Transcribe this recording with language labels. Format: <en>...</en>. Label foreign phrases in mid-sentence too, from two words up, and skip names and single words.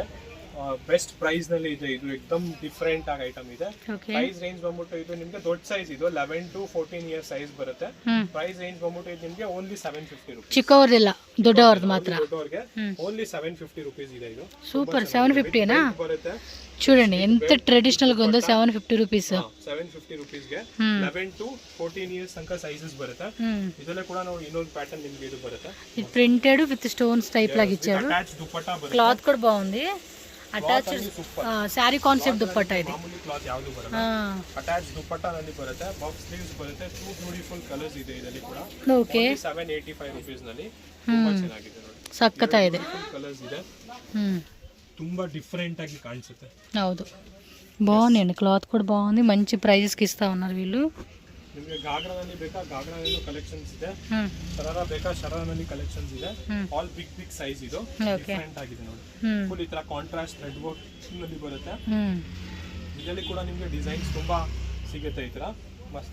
<en>best price</en> <kn>ನಲ್ಲಿ ಇದೆ. ಇದು एकदम ಡಿಫರೆಂಟ್ ಆಗಿ ಐಟಮ್ ಇದೆ.</kn> <en>price range</en> <kn>ಬಂದ್ಬಿಟ್ಟು ಇದು ನಿಮಗೆ ದೊಡ್ಡ ಸೈಜ್. ಇದು</kn> <en>11 to 14 years size</en> <kn>ಬರುತ್ತೆ.</kn> <en>price range</en> <kn>ಬಂದ್ಬಿಟ್ಟು ಇದು ನಿಮಗೆ</kn> <en>only 750 rupees.</en> <kn>ಚಿಕ್ಕವರದಿಲ್ಲ, ದೊಡ್ಡವರದು ಮಾತ್ರ. ದೊಡ್ಡವರಿಗೆ</kn> <en>only 750 rupees</en> <kn>ಇದೆ. ಇದು ಸೂಪರ್. 750 ನಾ ಬರುತ್ತೆ.</kn> <te>చూడండి ఎంత ట్రెడిషనల్ గా ఉందో. 750 రూపీస్.</te> <kn>750 ರೂಪೀಸ್ ಗೆ</kn> <en>11 to 14 years</en> <kn>ತನಕ ಸೈಜಸ್ ಬರುತ್ತೆ. ಇದರಲ್ಲಿ ಕೂಡ ನೋಡಿ ಇನ್ನೊಂದು ಪ್ಯಾಟರ್ನ್ ನಿಮಗೆ ಇದು ಬರುತ್ತೆ.</kn> <te>ఇది</te> <en>printed with stones type</en> <te>లాగా ఇచ్చాడు. అటాచ్ దుపట్టా బರುತ್ತೆ. క్లాత్ కూడా బాగుంది.</te> <en>attach saree concept</en> <te>దుపట్టా ఇది.</te> <kn>ಮಾಮೂಲಿ ಕ್ಲಾತ್ ಯಾವುದು ಬರಲ್ಲ. ಅಟ್ಯಾಚ್ ದುಪಟ್ಟಾ ನಲ್ಲಿ ಬರುತ್ತೆ.</kn> <en>box sleeves</en> <kn>ಬರುತ್ತೆ. 2</kn> <en>beautiful colours</en> <kn>ಇದೆ ಇದರಲ್ಲಿ ಕೂಡ. ಓಕೆ, 785 ರೂಪೀಸ್ ನಲ್ಲಿ ತುಂಬಾ ಚೆನ್ನಾಗಿದೆ ನೋಡಿ. ಸಕ್ಕತ್ತ ಇದೆ. ಕಲರ್ಸ್ ಇದೆ. ತುಂಬಾ ಡಿಫರೆಂಟ್ ಆಗಿ ಕಾಣಿಸುತ್ತೆ. ಹೌದು,</kn> <te>బాగుంది. క్లాత్ కూడా బాగుంది. మంచి ప్రైజెస్ కి ఇస్తా ఉన్నారు వీళ్ళు.</te> <kn>ನಿಮಗೆ ಗಾಗ್ರಾನಲ್ಲಿ ಬೇಕಾ, ಗಾಗ್ರಾನಲ್ಲಿ ಕಲೆಕ್ಷನ್ಸ್ ಇದೆ. ಶರಾರಾ ಬೇಕಾ, ಶರಾರಾನಲ್ಲಿ ಕಲೆಕ್ಷನ್ಸ್ ಇದೆ.</kn> <en>all big big size.</en> <kn>ಇದು ಡಿಫರೆಂಟ್ ಆಗಿದೆ ನೋಡಿ. ಫುಲ್ ಈ ತರ</kn> <en>contrast thread work</en> <kn>ನಲ್ಲಿ ಬರುತ್ತೆ. ಇದರಲ್ಲಿ ಕೂಡ ನಿಮಗೆ ಡಿಸೈನ್ಸ್ ತುಂಬಾ ಸಿಗುತ್ತೆ. ಈ ತರ ಮಸ್ತ್.</kn>